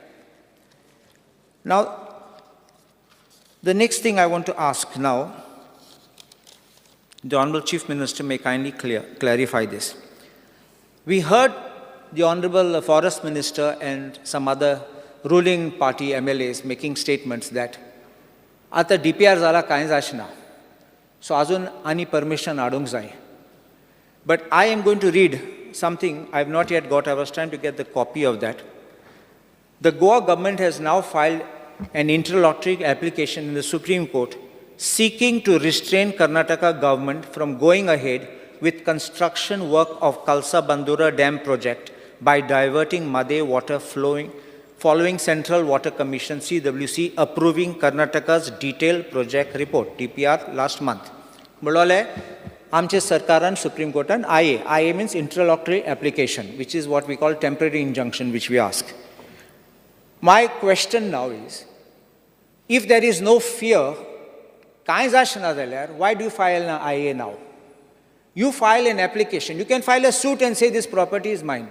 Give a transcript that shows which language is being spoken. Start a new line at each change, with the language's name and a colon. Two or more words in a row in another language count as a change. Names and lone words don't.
English: Now, the next thing I want to ask now, the Honourable Chief Minister may kindly clarify this. We heard the Honourable Forest Minister and some other ruling party MLAs making statements that
Konkani: आता DPR जाला कांय जायना,
English: so
Konkani: अजून आनी
English: permission हाडूंक जाय. But I am going to read something I have not yet got. I was trying to get the copy of that. The Goa government has now filed an interlocutory application in the Supreme Court seeking to restrain Karnataka government from going ahead with construction work of Kalsa Bandura Dam project by diverting Mhadei water following Central Water Commission CWC approving Karnataka's detailed project report, DPR, last month. Mulole,
Konkani: आमचे सरकारान
English: Supreme Court and IA means interlocutory application, which is what we call temporary injunction, which we ask. My question now is, if there is no fear, why do you file an IA now? You file an application. You can file a suit and say this property is mine.